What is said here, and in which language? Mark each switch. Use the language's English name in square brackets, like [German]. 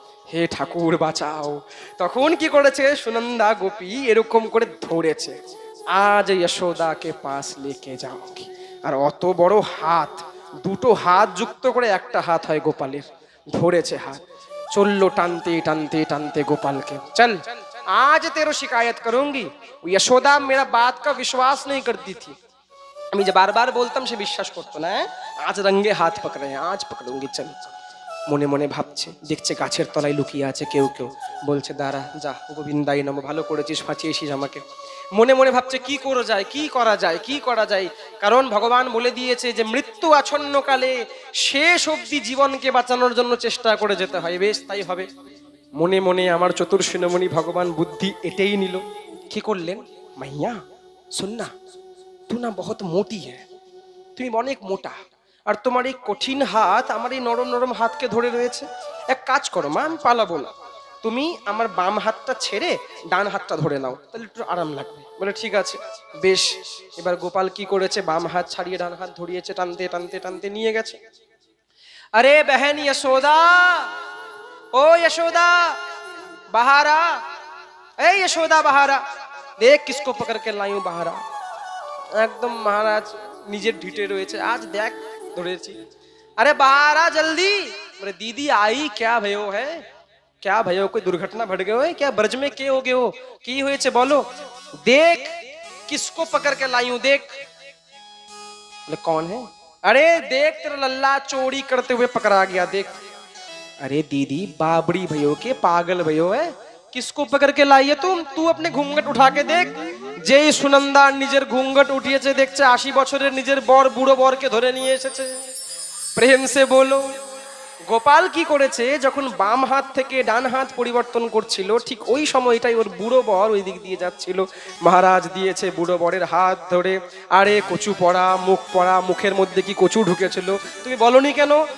[Bangla] হে ঠাকুর বাঁচাও। তখন কি করেছে সুনন্দা গোপী এরকম করে ধরেছে, [Hindi] আজ যশোদাকে পাশ লেকে যাওগি। [Bangla] আর অত বড় হাত, দুটো হাত যুক্ত করে একটা হাত হয় গোপালের, ধরেছে হাত, চললো টানতে টানতে টানতে গোপালকে। [Hindi] চল आज तेरो शिकायत करूंगी। यशोदा मेरा बात का विश्वास नहीं करती थी, [Bangla] আমি যে বারবার বলতাম সে বিশ্বাস করতো না। [Hindi] আজ রঙ্গে হাত পকড়ে, আজ পকড়ুঙ্গি চল। [Bangla] মনে মনে ভাবছে, দেখছে গাছের তলায় লুকিয়ে আছে কেউ কেউ, বলছে দাঁড়া যা গোবিন্দাই নম, ভালো করেছিস ফাঁচিয়েছিস আমাকে। মনে মনে ভাবছে কি করা যায়, কি করা যায়, কি করা যায়। কারণ ভগবান বলে দিয়েছে যে মৃত্যু আচ্ছন্নকালে শেষ অবধি জীবনকে বাঁচানোর জন্য চেষ্টা করে যেতে হয়। বেশ তাই হবে। মনে মনে আমার চতুর্শিরোমণি ভগবান বুদ্ধি এটাই নিল। কি করলেন? মাইয়া শোন না, [Hindi] तू ना बहुत मोटी है, [Bangla] তুমি অনেক মোটা, আর তোমার এই কঠিন হাত আমার এই নরম নরম হাতকে ধরে রয়েছে। এক কাজ করো মা, আমি পালাবো না, তুমি আমার বাম হাতটা ছেড়ে ডান হাতটা ধরে নাও, তাহলে একটু আরাম লাগবে। বলে ঠিক আছে বেশ। এবার গোপাল কি করেছে, বাম হাত ছাড়িয়ে ডান হাত ধরিয়েছে, টানতে টানতে টানতে নিয়ে গেছে। [Hindi] আরে বহন यशोदा, ओ यशोदा बाहर आ, ए यशोदा बाहर आ, देख किसको पकड़ के लाई हूं बाहर आ। [Bangla] একদম মহারাজ নিজের ঢিটে রয়েছে, আজ দেখ ধরেছি। [Hindi] আরে बाहर आ जल्दी। बोले दीदी आई, क्या भयो है, क्या भयो, कोई दुर्घटना घट गए हो क्या, ब्रज में के हो गए हो, [Bangla] की হয়েছে বলো। [Hindi] देख किसको पकड़ के लाई हूं, देख। बोले कौन है? अरे देख तेरा लल्ला चोरी करते हुए पकड़ा गया, देख। अरे दीदी बाबड़ी भयो के पागल भयो है, किसको पकड़ के लाई है तुम, तू अपने घूंघट उठा के देख। [Bangla] যেই সুনন্দা নিজের ঘুঙ্গট উঠিয়েছে, দেখছে 80 বছরের নিজের বর, বুড়ো বরকে ধরে নিয়ে এসেছে। [Hindi] প্রেম সে বলো। [Bangla] গোপাল কি করেছে, যখন বাম হাত থেকে ডান হাত পরিবর্তন করছিল, ঠিক ওই সময়টাই ওর বুড়ো বর ওই দিক দিয়ে যাচ্ছিল। মহারাজ দিয়েছে বুড়ো বরের হাত ধরে। আরে কচু পড়া, মুখ পড়া, মুখের মধ্যে কি কচু ঢুকেছিল, তুমি বলনি কেন?